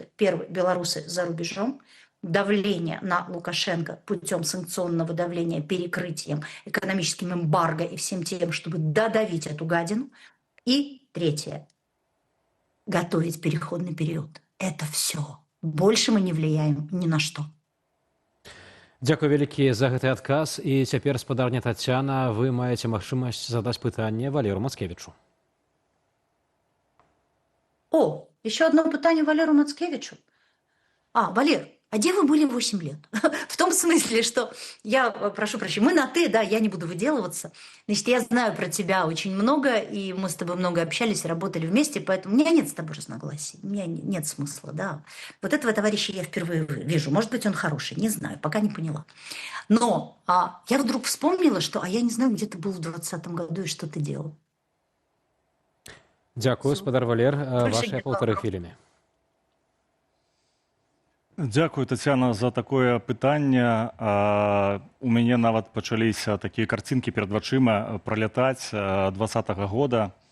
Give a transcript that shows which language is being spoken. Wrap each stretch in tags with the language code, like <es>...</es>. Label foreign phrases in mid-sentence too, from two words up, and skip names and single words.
<ru>Первый – белорусы за рубежом. Давление на Лукашенко путем санкционного давления, перекрытием, экономическим эмбарго и всем тем, чтобы додавить эту гадину. И третье – готовить переходный период. Это все. Больше мы не влияем ни на что.</ru> <be>Дзякуй вялікі за гэты адказ. І цяпер, спадарня Тацяна, вы маеце магчымасць задаць пытанне Валеру Мацкевічу.</be> <ru>О, еще одно</ru> <be>пытание</be> <ru>Валеру Мацкевичу. Валер, а где вы были 8 лет? В том смысле, что я, прошу прощения, мы на «ты», да, я не буду выделываться. Значит, я знаю про тебя очень много, и мы с тобой много общались, работали вместе, поэтому у меня нет с тобой разногласий, у меня нет смысла, да. Вот этого товарища я впервые вижу. Может быть, он хороший, не знаю, пока не поняла. Но я вдруг вспомнила, что я не знаю, где ты был в 2020 году и что ты делал.</ru> <be>Дзякуй, спадар Валер,</be> <ru>ваши 1,5</ru> <be>хвилины. Дзякую, Тацяна,</be> <ru>за такое</ru> <be>пытанне. У мяне нават пачаліся такія карцінкі перад вачыма пралятаць 2020 года.</be>